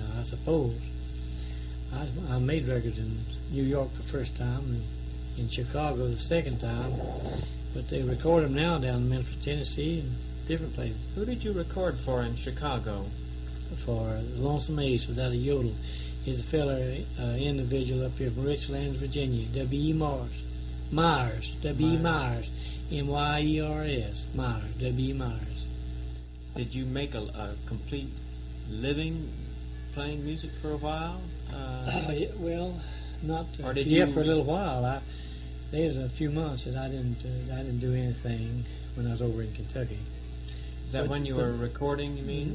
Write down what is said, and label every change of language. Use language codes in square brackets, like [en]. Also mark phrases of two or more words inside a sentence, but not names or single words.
[en] I suppose I made records in New York the first time and in Chicago the second time, but they record them now down in Memphis, Tennessee, and different places. Who did you record for in Chicago? For Lonesome Ace without a yodel. He's a fella, individual up here from Richlands, Virginia. W.E. Myers. W.E. Myers. M-Y-E-R-S. Myers. W.E. Myers. Did you make a complete living playing music for a while? Yeah, well, not Or did yeah, you- for a little while. There's a few months that I didn't do anything when I was over in Kentucky. Is that when you were recording, you mean?